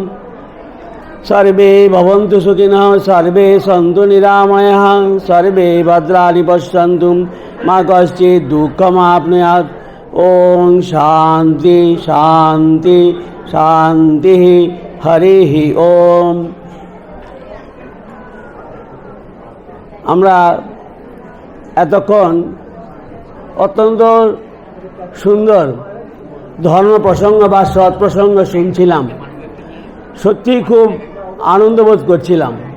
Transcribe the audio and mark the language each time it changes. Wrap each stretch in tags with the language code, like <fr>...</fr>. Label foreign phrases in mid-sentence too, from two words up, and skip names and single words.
<sa>सर्वे भवन्तु सुखिनः सर्वे सन्तु निरामयाः सर्वे भद्राणि पश्यन्तु मा कश्चित् दुःखमाप्नुयात्। ओम शांति शांति शांति हरिः ओम।</sa> <bn>আমরা এতক্ষণ অত্যন্ত সুন্দর ধর্ম প্রসঙ্গ বা সৎ প্রসঙ্গ শুনছিলাম, সত্যি খুব আনন্দ বোধ করছিলাম।</bn>